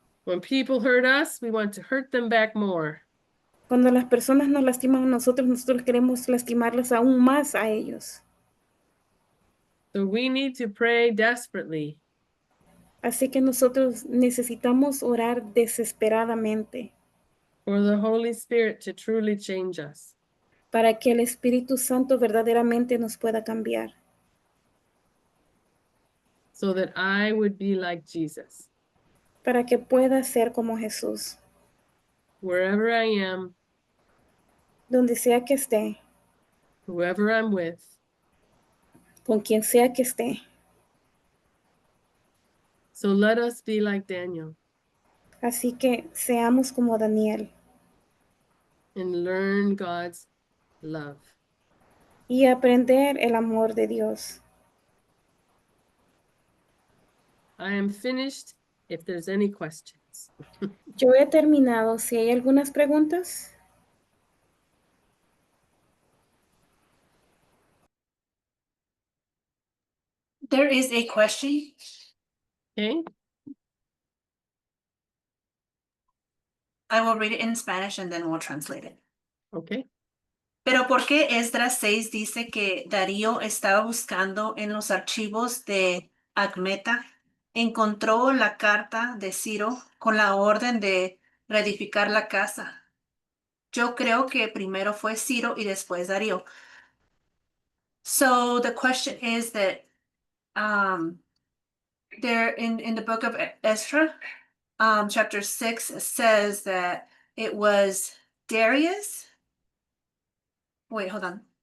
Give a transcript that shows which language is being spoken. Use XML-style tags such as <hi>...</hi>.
<en>When people hurt us, we want to hurt them back more.</en> <es>Cuando las personas nos lastiman a nosotros queremos lastimarlas aún más a ellos.</es> <en>So we need to pray desperately</en> <es>Así que nosotros necesitamos orar desesperadamente</es> <en>for the Holy Spirit to truly change us.</en> <es>para que el Espíritu Santo verdaderamente nos pueda cambiar,</es> <en>So that I would be like Jesus.</en> <es>para que pueda ser como Jesús,</es> <en>Wherever I am,</en> <es>donde sea que esté,</es> <en>whoever I'm with,</en> <es>con quien sea que esté.</es> <en>So let us be like Daniel</en> <es>Así que seamos como Daniel</es> <en>and learn God's love.</en> <es>y aprender el amor de Dios.</es> <en>I am finished if there's any questions.</en> <es>Yo he terminado. Si hay algunas preguntas.</es> <en>There is a question. Okay, I will read it in Spanish and then we'll translate it. okay.</en> <es>Pero ¿por qué Esdras 6 dice que Darío estaba buscando en los archivos de Admeta? Encontró la carta de Ciro con la orden de reedificar la casa. Yo creo que primero fue Ciro y después Darío.</es> <en>So the question is that there in the book of Ezra, chapter 6 says that it was Darius. Wait, hold on.</en>